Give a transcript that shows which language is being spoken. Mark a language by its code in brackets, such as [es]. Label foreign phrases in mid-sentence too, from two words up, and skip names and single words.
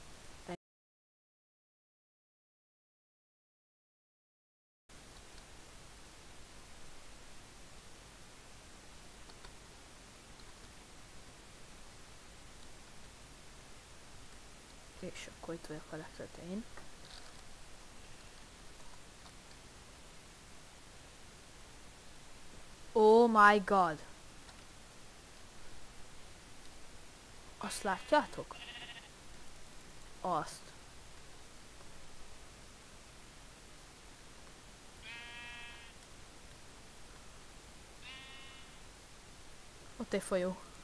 [hu] És akkor itt vagyok a legtetején. [en] Oh my god! [hu] Azt látjátok? Azt. Ott egy folyó.